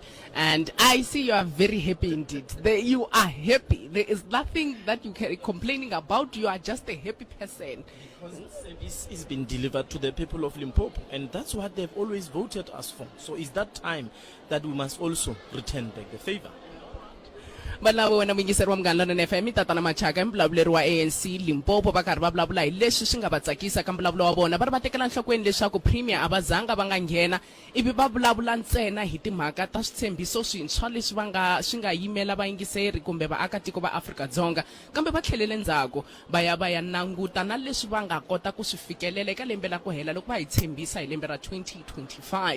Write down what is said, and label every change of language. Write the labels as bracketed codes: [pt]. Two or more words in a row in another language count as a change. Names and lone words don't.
[en] And I see you are very happy indeed. You are happy. There is nothing that you can be complaining about. You are just a happy person. Because service is being delivered to the people of Limpopo, and that's what they've always voted us for. So it's that time that we must also return back the favor. [ts] Balavo wena mungiseri wa Mngani London FM Tatana Machaka mbulavuleri wa ANC Limpopo va karhi va vulavula hi leswi swi nga va tsakisa ka mbulavulo wa vona, va ri va tekela nhlokweni leswaku premier a va zanga va nga nghena ivi va vulavula ntsena hi timhaka ta switshembiso swintshwa leswi swi nga yimela vayingiseri kumbe vaakatiko va Afrika-Dzonga, kambe va tlhelele ndzhaku va ya nanguta na leswi va nga kota ku swi fikelela eka lembe la ku hela loko va hi tshembisa hi lembe ra 2025.